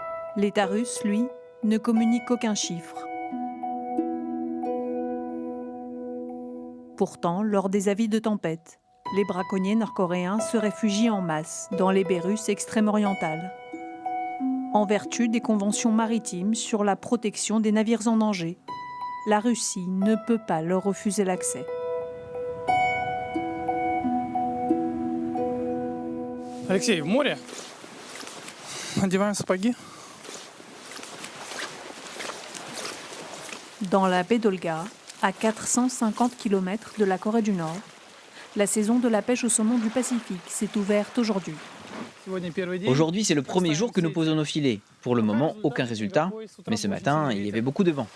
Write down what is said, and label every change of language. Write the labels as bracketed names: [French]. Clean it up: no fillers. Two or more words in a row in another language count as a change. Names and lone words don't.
[French] L'État russe, lui, ne communique aucun chiffre. Pourtant, lors des avis de tempête, les braconniers nord-coréens se réfugient en masse dans les baies russes extrême-orientales, en vertu des conventions maritimes sur la protection des navires en danger. La Russie ne peut pas leur refuser l'accès. [Russian] Алексей, в море. Надеваем сапоги. [French] Dans la baie d'Olga, à 450 km de la Corée du Nord, la saison de la pêche au saumon du Pacifique s'est ouverte aujourd'hui. Aujourd'hui, c'est le premier jour que nous posons nos filets. Pour le moment, aucun résultat, mais ce matin, il y avait beaucoup de vent.